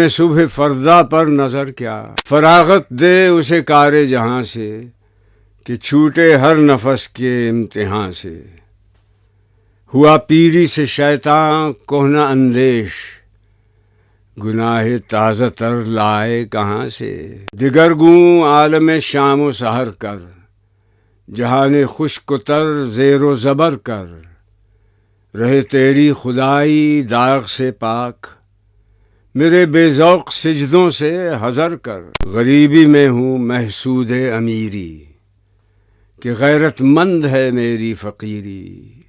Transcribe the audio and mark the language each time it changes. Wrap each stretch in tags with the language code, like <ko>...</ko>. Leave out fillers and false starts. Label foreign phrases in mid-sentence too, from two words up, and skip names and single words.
<ur>صبح فردا پر نظر کیا، فراغت دے اسے کار جہاں سے، کہ چھوٹے ہر نفس کے امتحان سے، ہوا پیری سے شیطاں کہنا اندیش، گناہ تازہ تر لائے کہاں سے، دگرگوں عالم شام و سحر کر، جہان خشک و تر زیر و زبر کر، رہے تیری خدائی داغ سے پاک، میرے بے ذوق سجدوں سے حذر کر، غریبی میں ہوں محسود امیری، کہ غیرت مند ہے میری فقیری،</ur>